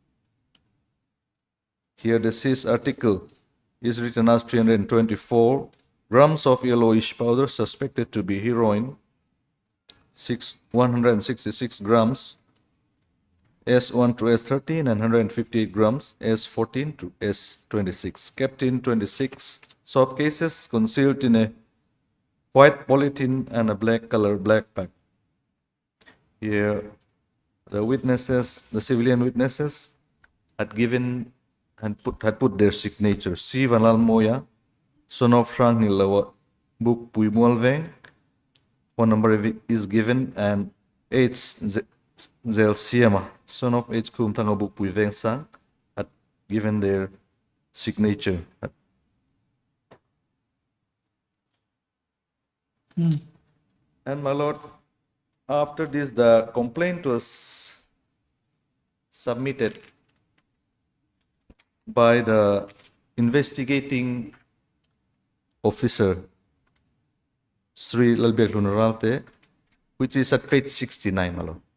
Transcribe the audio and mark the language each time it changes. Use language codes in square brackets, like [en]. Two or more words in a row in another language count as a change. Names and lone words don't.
[en] Here the seized article is written as 324 grams of yellowish powder suspected to be heroin, 166 grams S1 to S13 and 158 grams S14 to S26, kept in 26 soft cases concealed in a white polythene and a black color black bag. Here the witnesses, the civilian witnesses, had given and had put their signature. Si Vanal Moya, son of Frank Nilawa, Buk Pui Mualveng, phone number is given, and H. Zel Siama, son of H. Kum Tangabuk Pui Veng Sang, had given their signature. And my lord, after this, the complaint was submitted by the investigating officer, Sri Lalbiak Lunaralte, which is at page 69, my lord.